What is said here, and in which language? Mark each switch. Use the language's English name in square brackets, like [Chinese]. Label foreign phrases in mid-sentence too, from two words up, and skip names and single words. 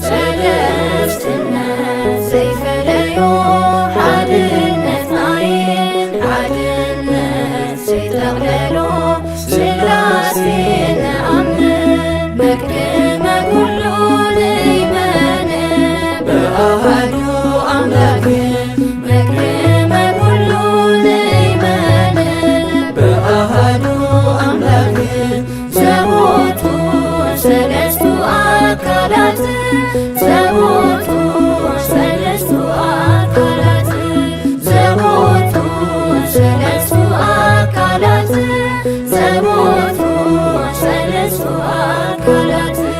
[Tigrinya] ሰለስትነት ዘይፈለዮ ሓድነት ናይን ሓድነት ዘይተቕለሎ ስላሴ ንኣምን መክደመ ኩሉ ንእይመን [Geez] በአሃዱ አምላክ መክደመ ኩሉ ንእይመን በአሃዱ አምላክ ዘቦቱ ሰለስቱ አካላት ዘቦቱ ሰለስቱ አካላት ዘቦቱ ሰለስቱ አካላት ዘቦቱ ሰለስቱ አካላት